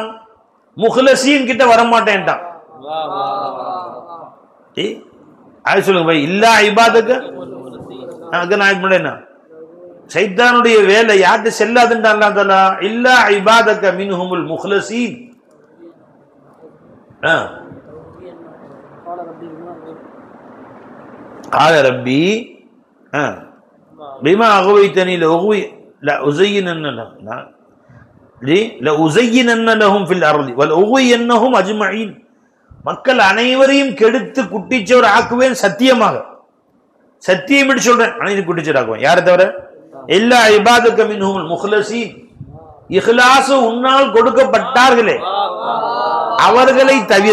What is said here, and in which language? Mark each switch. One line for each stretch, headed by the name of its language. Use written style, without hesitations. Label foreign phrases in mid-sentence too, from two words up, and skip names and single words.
Tamil: முஹ்லஸீன் கிட்ட வரமாட்டேன்ட்டான். அது சொல்லுங்க பை.
Arabic: إلا عبادك
Tamil: என்ன ஷைத்தானுடைய வேலை யார்கிட்ட செல்லாதுன்றான்
Arabic: الله تعالى. إلا عبادك منهم المخلصين. قال ربي بما أغويتني لأزينن لهم في الأرض ولأغوينهم أجمعين.
Tamil: மக்கள் அனைவரையும் கெடுத்து குட்டிச்சவர் ஆக்குவேன். சத்தியமாக சத்தியம் சொல்றேன், அனைவரும் குட்டிச்சவர் ஆக்குவேன். யாரை தவிர?
Arabic: إلا عبادك منهم المخلصين.
Tamil: இஹ்லாஸ் உன்னால் கொடுக்கப்பட்டார்களே அவர்களை தவிர.